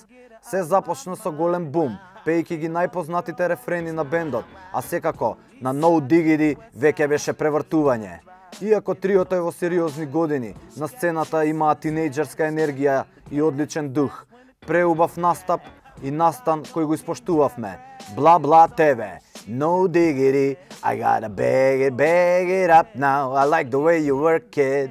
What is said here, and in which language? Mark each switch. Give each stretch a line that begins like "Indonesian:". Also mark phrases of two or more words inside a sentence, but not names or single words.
Macedonian: Се започна со голем бум, пејќи ги најпознатите рефрени на бендот, а секако на No Diggity веќе беше превртување. Иако триото е во сериозни години, на сцената имаа тинејџерска енергија и одличен дух, преубав настап и настан кој го испоштувавме. Бла-Бла ТВ.
English: No diggity, I gotta bag it up now. I like the way you work it.